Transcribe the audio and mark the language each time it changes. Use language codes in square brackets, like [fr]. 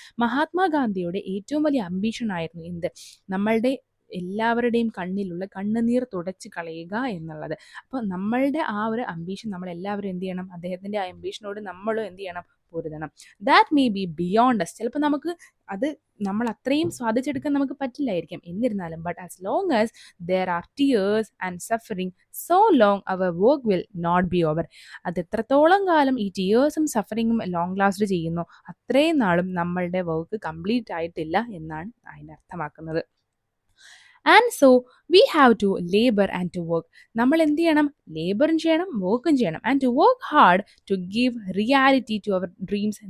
[ml] മഹാത്മാഗാന്ധിയുടെ ഏറ്റവും വലിയ അംബിഷൻ ആയിരുന്നു എന്ത്? നമ്മളുടെ എല്ലാവരുടെയും കണ്ണിലുള്ള കണ്ണുനീർ തുടച്ച് കളയുക എന്നുള്ളത്. അപ്പോൾ നമ്മളുടെ ആ ഒരു അംബീഷൻ നമ്മളെല്ലാവരും എന്ത് ചെയ്യണം? അദ്ദേഹത്തിൻ്റെ ആ അംബീഷനോട് നമ്മളും എന്ത് ചെയ്യണം? പൊരുതണം. [en] That may be beyond us. [ml] ചിലപ്പോൾ നമുക്ക് അത് നമ്മൾ അത്രയും സ്വാധിച്ചെടുക്കാൻ നമുക്ക് പറ്റില്ലായിരിക്കും. [en] എന്നിരുന്നാലും but as long as there are tears and suffering, so long our work will not be over. [ml] അത് എത്രത്തോളം കാലം ഈ ടീയേഴ്സും സഫറിങ്ങും ലോങ് ലാസ്റ്റ് ചെയ്യുന്നു, അത്രയും നാളും നമ്മളുടെ വർക്ക് കംപ്ലീറ്റ് ആയിട്ടില്ല എന്നാണ് അതിൻ്റെ അർത്ഥമാക്കുന്നത്. [en] And so we have to labour and to work. [ml] നമ്മൾ എന്ത് ചെയ്യണം? ലേബറും ചെയ്യണം, വർക്കും ചെയ്യണം. [en] And to work hard to give reality to our dreams.